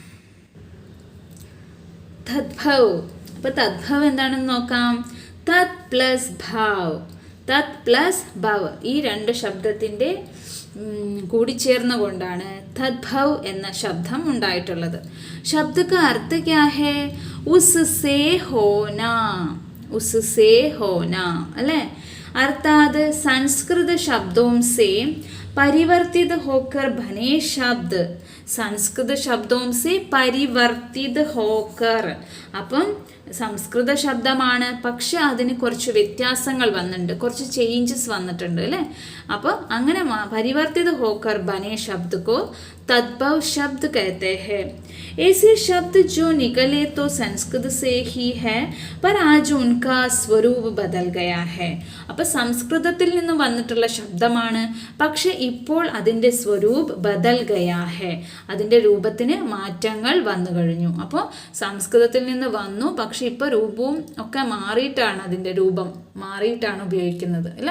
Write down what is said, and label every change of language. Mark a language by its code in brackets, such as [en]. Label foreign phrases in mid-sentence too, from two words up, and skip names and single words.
[ml] തദ്ഭവ്. അപ്പോൾ തദ്ഭവ് എന്താണെന്ന് നോക്കാം. തത് പ്ലസ് ഭാവ്, തത് പ്ലസ് ഭവ്, ഈ രണ്ട് ശബ്ദത്തിൻ്റെ കൂടിച്ചേർന്ന കൊണ്ടാണ് തദ്ഭവ് എന്ന ശബ്ദം ഉണ്ടായിട്ടുള്ളത്. [hi] ശബ്ദ का अर्थ क्या है? उससे होना, उससे होना, अल्ले? अर्थात संस्कृत शब्दों से परिवर्तित होकर बने शब्द. संस्कृत शब्दों से परिवर्तित होकर. [ml] അപ്പം സംസ്കൃത ശബ്ദമാണ്, പക്ഷെ അതിന് കുറച്ച് വ്യത്യാസങ്ങൾ വന്നിട്ടുണ്ട്, കുറച്ച് ചേഞ്ചസ് വന്നിട്ടുണ്ട് അല്ലേ. അപ്പം അങ്ങനെ [hi] परिवर्तित होकर बने शब्द को तद्भव शब्द कहते हैं. ऐसे शब्द जो निकले तो संस्कृत से ही है, पर आज उनका स्वरूप बदल गया है. [ml] അപ്പോൾ സംസ്കൃതത്തിൽ നിന്ന് വന്നിട്ടുള്ള ശബ്ദമാണ്, പക്ഷെ ഇപ്പോൾ അതിൻ്റെ [hi] स्वरूप बदल गया है, [ml] അതിൻ്റെ രൂപത്തിന് മാറ്റങ്ങൾ വന്നു കഴിഞ്ഞു. അപ്പോൾ സംസ്കൃതത്തിൽ നിന്ന് വന്നു, പക്ഷെ ഇപ്പോൾ രൂപവും ഒക്കെ മാറിയിട്ടാണ്, അതിൻ്റെ രൂപം മാറിയിട്ടാണ് ഉപയോഗിക്കുന്നത് അല്ലേ.